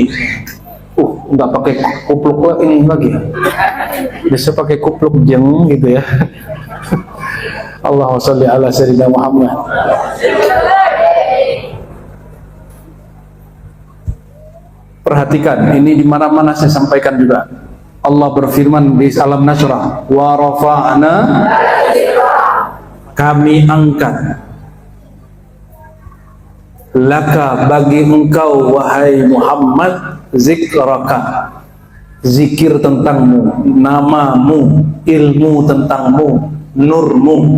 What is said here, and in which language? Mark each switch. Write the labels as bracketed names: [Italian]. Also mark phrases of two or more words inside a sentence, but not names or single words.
[Indonesian] Nggak pakai kupluk ini lagi, bisa pakai kupluk jeng gitu ya. [Arabic] اللهم صل على سيدنا محمد. [Indonesian] Perhatikan, ini di mana-mana saya sampaikan juga. Allah berfirman di Alam Nasrah, [Arabic] ورفعنا, [Indonesian] kami angkat, laka bagi engkau wahai Muhammad, zikraka, zikir tentangmu, namamu, ilmu tentangmu, nurmu.